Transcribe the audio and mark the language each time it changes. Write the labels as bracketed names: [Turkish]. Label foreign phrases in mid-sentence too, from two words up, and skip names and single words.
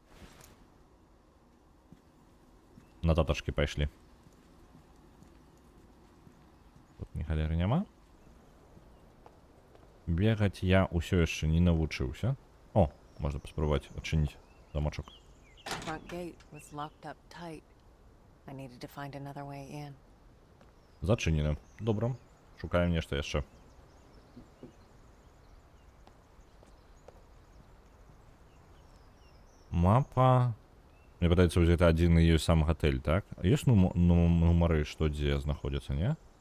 [Belarusian] На татачкі пайшлі. Тут ні халеры няма. Бегаць я ўсё яшчэ не навучыўся. О, можна паспрабаваць адчыніць замочак. [English] Front gate was locked up tight. I needed to find another way in. [Belarusian] Зачынены. Добра. Шукаем нешта яшчэ. Мапа. Мне падаецца, гэта адзін і ёсць сам гатэль, так? А ёсць нумары, што дзе знаходзяцца, не?